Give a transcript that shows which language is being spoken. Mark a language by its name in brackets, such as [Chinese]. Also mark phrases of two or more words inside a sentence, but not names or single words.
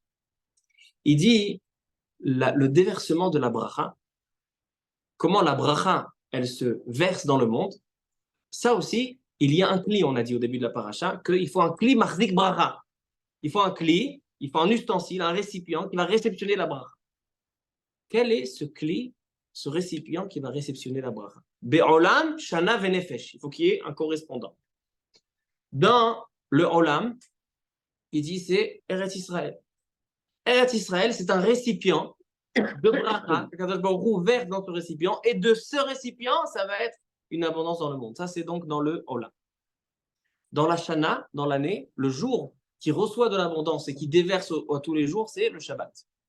[French] Il dit, le déversement de la bracha, comment la bracha, elle se verse dans le monde, ça aussi, il y a un cli, on a dit au début de la paracha, qu'il faut un [Hebrew] כלי מחזיק ברכה. [French] Il faut un cli, il faut un ustensile, un récipient qui va réceptionner la bracha. Quel est ce cli, ce récipient qui va réceptionner la bracha? [Hebrew] בעולם, שנה ונפש. [French] Il faut qu'il y ait un correspondant. Dans le olam, Il dit c'est Eretz Israël. Eretz Israël, c'est un récipient de bracha, qu' [Hebrew] הקדוש ברוך הוא [French] verse dans ce récipient, et de ce récipient, ça va être une abondance dans le monde. Ça, c'est donc dans le Olam. Dans la Shana, dans l'année, le jour qui reçoit de l'abondance et qui déverse à tous les jours, c'est le Shabbat.